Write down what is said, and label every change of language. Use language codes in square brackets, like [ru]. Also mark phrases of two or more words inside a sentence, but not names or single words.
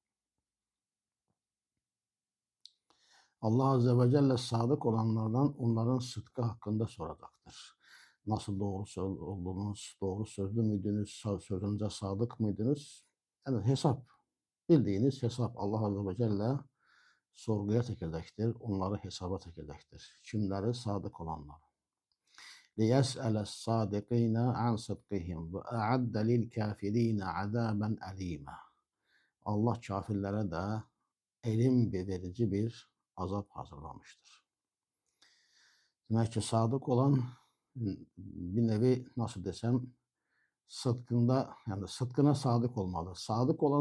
[tr] Allah Azze ve Celle sadık olanlardan onların sıdkı hakkında soracaktır. Nasıl doğru söz oldunuz, doğru sözlü müydünüz, sözünüze sadık mıydınız? Yani hesap, bildiğiniz hesap Allah Azze ve Celle sorguya çekecektir, onları hesaba çekecektir. Kimleri? Sadık olanlar. [ar] لِيَسْأَلَ الصَّادِقِينَ عَنْ صِدْقِهِمْ وَاَعَدَّ لِلْكَافِر۪ينَ عَذَابًا أَل۪يمًا. [tr] Allah kafirlere de elim verici bir azap hazırlamıştır. Demek ki sadık olan bir nevi nasıl desem sıdkında yani sıdkına sadık olmalı.